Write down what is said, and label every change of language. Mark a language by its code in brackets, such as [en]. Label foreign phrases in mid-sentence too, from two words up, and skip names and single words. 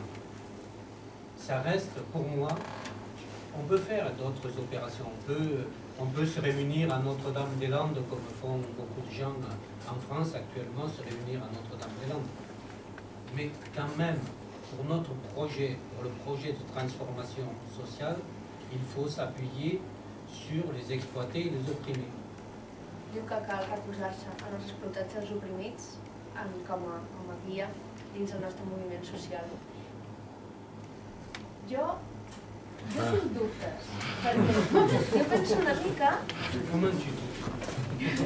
[fr] Ça reste, pour moi, on peut faire d'autres opérations, on peut se réunir à Notre-Dame-des-Landes, comme font beaucoup de gens en France actuellement, se réunir à Notre-Dame-des-Landes. Mais quand même, pour notre projet, pour le projet de transformation sociale, il faut s'appuyer sur les exploités et les opprimés. [ca] Diu que cal recolzar-se en els explotats i els oprimits com a guia dins el nostre moviment social. Jo tinc dubtes, perquè jo penso una mica... Com en tu dius?